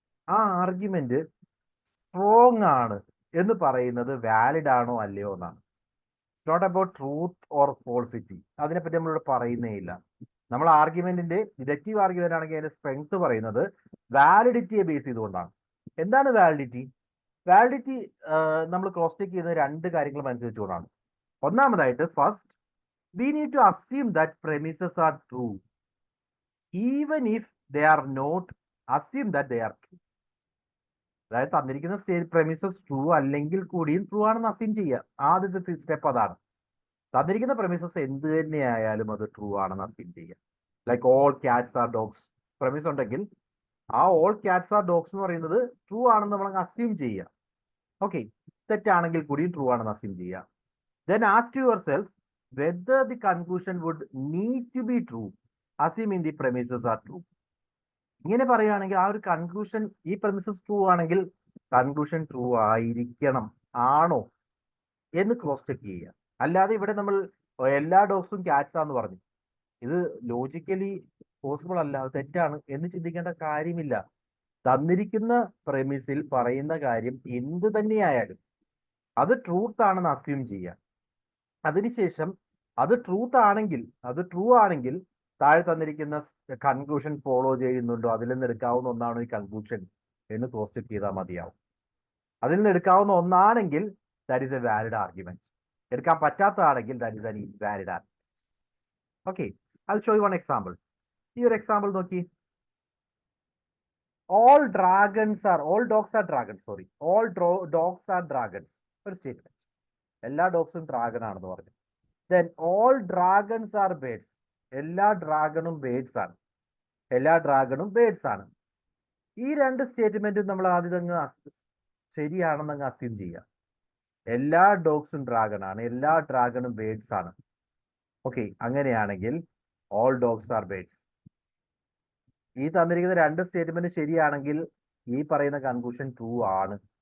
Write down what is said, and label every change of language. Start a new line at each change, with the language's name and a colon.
Malayalam: ആ argument strong ആണ് എന്ന് പറയുന്നത് വാലിഡ് ആണോ അല്ലയോ എന്നാണ്.
English: Not about truth or falsity.
Malayalam: അതിനെപ്പറ്റി നമ്മളിവിടെ പറയുന്നേ ഇല്ല. നമ്മൾ ആർഗ്യുമെന്റിന്റെ ഡിഡക്റ്റീവ് ആർഗ്യുമെന്റ് ആണെങ്കിൽ അതിന്റെ സ്ട്രെങ്ത് പറയുന്നത് വാലിഡിറ്റിയെ ബേസ് ചെയ്തുകൊണ്ടാണ്. എന്താണ് വാലിഡിറ്റി? വാലിഡിറ്റി നമ്മൾ ക്രോസ് ചെക്ക് ചെയ്യുന്ന രണ്ട് കാര്യങ്ങൾ മനസ്സിലാക്കിക്കൊണ്ടാണ്.
English: ഒന്നാമതായിട്ട് first we need to assume that premises are true even if they are not, assume that they are true.
Malayalam: അതായത് തന്നിരിക്കുന്ന premises ട്രൂ അല്ലെങ്കിൽ കൂടിയും ട്രൂ ആണെന്ന് അസ്യൂം ചെയ്യുക. ആദ്യത്തെ സ്റ്റെപ്പ് അതാണ്. തന്നിരിക്കുന്ന premises എന്ത് തന്നെയായാലും അത് ട്രൂ ആണെന്ന് അസ്യൂം ചെയ്യുക. Like
English: all cats are dogs
Malayalam: promise ഉണ്ടെങ്കിൽ ആ ഓൾ ക്യാറ്റ്സ് ആർ ഡോഗ്സ് എന്ന് പറയുന്നത് ട്രൂ ആണെന്ന് നമ്മൾ അസ്യൂം ചെയ്യുക. ഓക്കെ, തെറ്റാണെങ്കിൽ കൂടിയും ട്രൂ ആണെന്ന് അസ്യൂം ചെയ്യുക.
English: then ask yourself whether the conclusion would need to be true assuming the premises are true.
Malayalam: ഇങ്ങനെ പറയുകയാണെങ്കിൽ ആ ഒരു കൺക്ലൂഷൻ, ഈ premises ട്രൂ ആണെങ്കിൽ കൺക്ലൂഷൻ ട്രൂ ആയിരിക്കണം, ആണോ എന്ന് ക്രോസ് ചെക്ക് ചെയ്യുക. അല്ലാതെ ഇവിടെ നമ്മൾ എല്ലാ ഡോഗ്സും ക്യാറ്റ്സ് ആന്ന് പറഞ്ഞു, ഇത് ലോജിക്കലി പോസിബിൾ അല്ല, തെറ്റാണ് എന്ന് ചിന്തിക്കേണ്ട കാര്യമില്ല. തന്നിരിക്കുന്ന പ്രമിസിൽ പറയുന്ന കാര്യം എന്ത് തന്നെയായാലും അത് ട്രൂത്ത് ആണെന്ന് അസ്യൂം ചെയ്യുക. അതിനുശേഷം അത് ട്രൂത്ത് ആണെങ്കിൽ, അത് ട്രൂ ആണെങ്കിൽ താഴെ തന്നിരിക്കുന്ന കൺക്ലൂഷൻ ഫോളോ ചെയ്യുന്നുണ്ടോ, അതിൽ നിന്ന് എടുക്കാവുന്ന ഒന്നാണോ ഈ കൺക്ലൂഷൻ എന്ന് ക്രോസ് ചെക്ക് ചെയ്താൽ മതിയാവും. അതിൽ നിന്ന് എടുക്കാവുന്ന ഒന്നാണെങ്കിൽ
English: That is a valid argument.
Malayalam: എടുക്കാൻ പറ്റാത്തതാണെങ്കിൽ
English: That is an invalid argument. Okay, I'll show you one example.
Malayalam: ഈ ഒരു എക്സാമ്പിൾ നോക്കി.
English: all dogs are dragons. all dogs are dragons.
Malayalam: ഒരു സ്റ്റേറ്റ്മെന്റ്. എല്ലാ ഡോഗ്സും ഡ്രാഗൺ ആണെന്ന് പറഞ്ഞു.
English: then all dragons are birds.
Malayalam: എല്ലാ ഡ്രാഗണും birds ആണ്. എല്ലാ ഡ്രാഗണും ബേഡ്സ് ആണ്. ഈ രണ്ട് സ്റ്റേറ്റ്മെന്റും നമ്മൾ ആദ്യം അങ്ങ് ശരിയാണെന്ന് അങ്ങ് അസ്യൂം ചെയ്യുക. എല്ലാ ഡോഗ്സും ഡ്രാഗൺ ആണ്, എല്ലാ ഡ്രാഗണും ബേഡ്സ് ആണ്. ഓക്കെ, അങ്ങനെയാണെങ്കിൽ
English: All dogs are birds.
Malayalam: ഈ തന്നിരിക്കുന്ന രണ്ട് സ്റ്റേറ്റ്മെന്റ് ശരിയാണെങ്കിൽ ഈ പറയുന്ന കൺക്ലൂഷൻ ട്രൂ ആണ്.